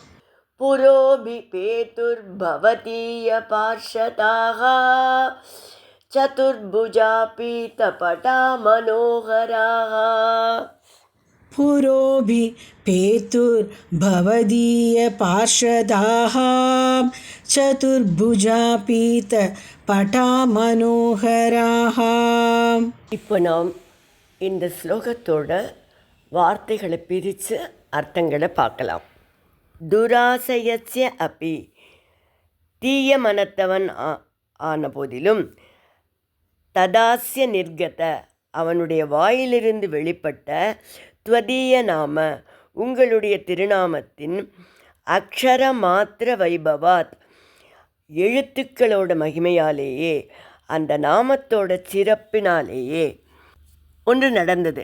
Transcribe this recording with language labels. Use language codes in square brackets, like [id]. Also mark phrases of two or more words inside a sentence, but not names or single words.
[sa] पुरोभिपेतुर्भवतीयपार्षदाः चतुर्भुजा पीतपटा मनोहराः पुरोभिपेतुर्भवदीयपार्षदाः चतुर्भुजा पीतपटा मनोहराः. [ta] இப்போ நாம் இந்த ஸ்லோகத்தோட வார்த்தைகளை பிரித்து அர்த்தங்களை பார்க்கலாம். [sa] दुराशयस्य अपि, [ta] தீய மனத்தவன் ஆன போதிலும், [sa] तदास्य निर्गत, [ta] அவனுடைய வாயிலிருந்து வெளிப்பட்ட, [sa] त्वदीय नाम, [ta] உங்களுடைய திருநாமத்தின், [sa] अक्षर मात्र वैभवात्, [ta] எழுத்துக்களோட மகிமையாலேயே, அந்த நாமத்தோட சிறப்பினாலேயே ஒன்று நடந்தது.